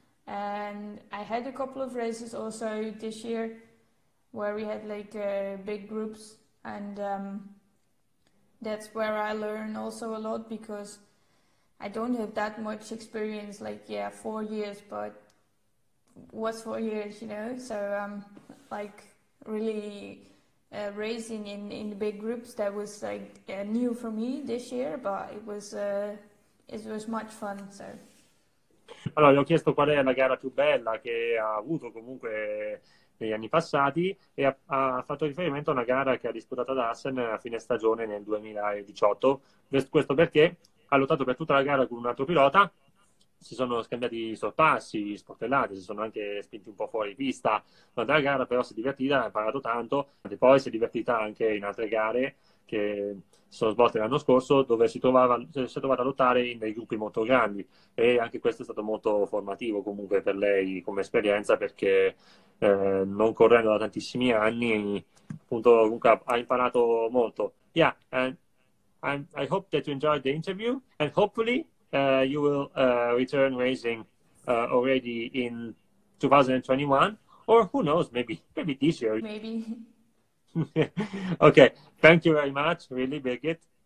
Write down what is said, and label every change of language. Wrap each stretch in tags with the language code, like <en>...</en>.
<en>And I had a couple of races also this year where we had like big groups, and that's where I learn also a lot because I don't have that much experience, like 4 years, but what's 4 years, you know? So like really racing in the big groups, that was like new for me this year, but it was much fun. So.</en> <it>Allora, gli ho chiesto qual è la gara più bella che ha avuto comunque negli anni passati e ha fatto riferimento a una gara che ha disputato ad Assen a fine stagione nel 2018. Questo perché ha lottato per tutta la gara con un altro pilota, si sono scambiati sorpassi, sportellate, si sono anche spinti un po' fuori pista durante la gara, però si è divertita, ha imparato tanto e poi si è divertita anche in altre gare che si sono svolte l'anno scorso, dove si è trovata a lottare in dei gruppi molto grandi, e anche questo è stato molto formativo comunque per lei come esperienza, perché non correndo da tantissimi anni appunto comunque ha imparato molto.</it> <en>Yeah, and I hope that you enjoyed the interview, and hopefully you will return racing already in 2021, or who knows, maybe this year. Maybe. Okay, thank you very much, really, Birgit.</en>